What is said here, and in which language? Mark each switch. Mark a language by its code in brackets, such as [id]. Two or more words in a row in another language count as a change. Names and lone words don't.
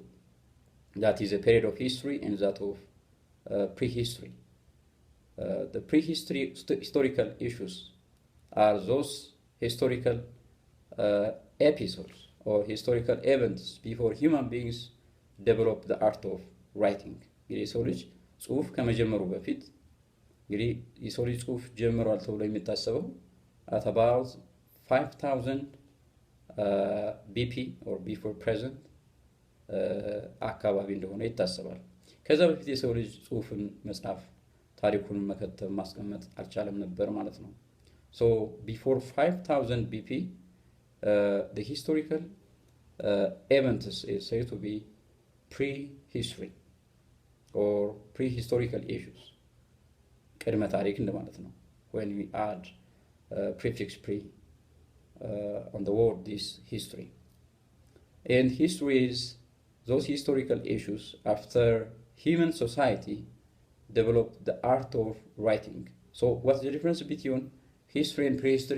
[en] That is a period of history and that of prehistory. The prehistory historical issues are those historical episodes or historical events before human beings developed the art of writing. [am] እንግዲህ የሰው ልጅ ጽሁፍ ከመጀመሩ በፊት እንግዲህ የሰው ልጅ ጽሁፍ ጀምሯል ተብሎ የሚታሰበው [en] at about 5000 BP or before present [am] አካባቢ እንደሆነ ይታሰባል። ከዛ በፊት የሰው ልጅ ጽሁፍን መጻፍ ታሪኩን መከተብ ማስቀመጥ አልቻለም ነበር ማለት ነው። [en] So before 5000 BP the historical events is said to be prehistory or prehistorical issues. [am] ቅድመ ታሪክ እንደማለት ነው። [en] When we add prefix pre on the word this history. And history is those historical issues after human society developed the art of writing. So what's the difference between history and prehistory?